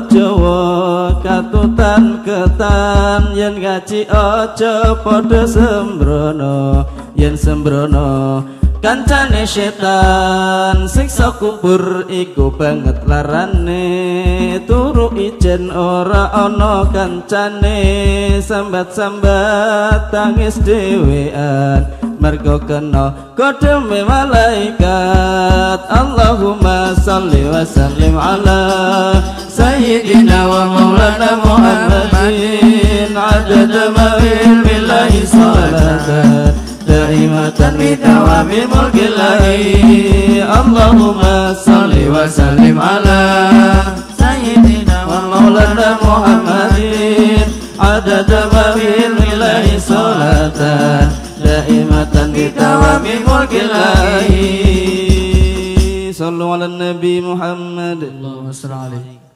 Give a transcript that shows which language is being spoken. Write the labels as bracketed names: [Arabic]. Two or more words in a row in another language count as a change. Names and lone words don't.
[Javanese] Jawa katutan ketan yen gaji aja padha sembrono yen sembrono kancane setan siksa kubur iku banget larane turu ijen ora ana kancane sambat-sambat tangis dhewean mergo kena kodeme malaikat [Arabic] اللهم صل وسلم على سيدنا ومولانا محمد عدد ما بالله صلاة دائمة بدوام ملك الله اللهم صل وسلم على سيدنا ومولانا محمد عدد ما بالله صلاة دائمة بدوام ملك الله صلوا على النبي محمد اللهم صل عليه